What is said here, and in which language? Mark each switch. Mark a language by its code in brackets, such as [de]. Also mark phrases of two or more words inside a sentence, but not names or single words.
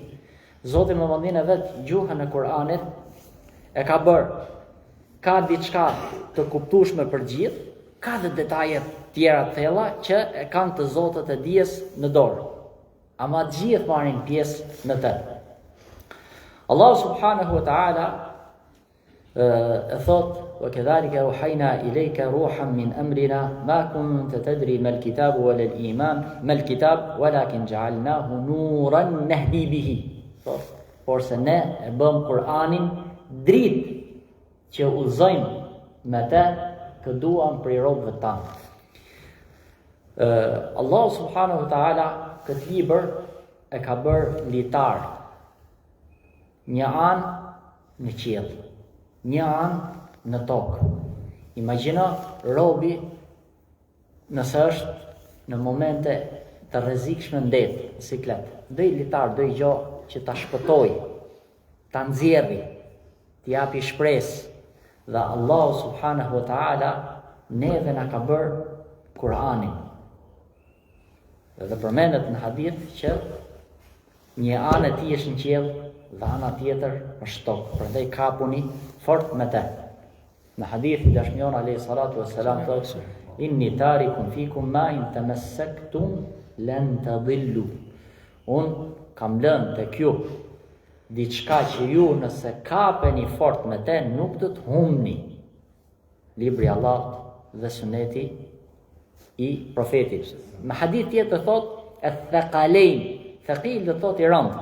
[sq] Zoti më mandin e vet gjuhën e Kuranit e ka bërë. Ka diçka të kuptueshme për gjithë, ka dhe detaje tjera thella që e kanë të zotët e dijes në dorë. Ama gjithë marrin pjesë në të. [ar] الله سبحانه وتعالى [sq] e thot [ar] وكذلك أوحينا إليك روحا من أمرنا ما كنت تدري ما الكتاب ولا الإيمان ما الكتاب ولكن جعلناه نورا نهدي به. [sq] Por se ne e bëm Kur'anin dritë që udhëzojmë me të që duam prej robëve tanë. Allah [ar] سبحانه وتعالى [sq] këtë libër e ka bërë litar. Një anë në qiell, një anë në tokë. Imagjino robi nëse është në momente të rrezikshme ndet, siklet, do i litar, do i gjohë që ta shpëtoj, ta nxjerri, t'i japi shpresë. Dhe Allah [ar] سبحانه وتعالى [sq] neve na ka bërë Kur'anin. Dhe përmendet në hadith që një anë e tij është në qiell dhe ana tjetër është tokë. Prandaj kapuni fort me të. Në hadith i dashmion [ar] عليه الصلاة والسلام [sq] thotë: [ar] إني تارك فيكم ما إن تمسكتم لن تضلوا. [sq] Un kam lënë tek ju diçka që ju nëse kapeni fort me te nuk do të humni. Libri i Allahut dhe suneti i profetit. Në hadith tjetër thotë ath-thaqalain, thaqil do thotë i rënd.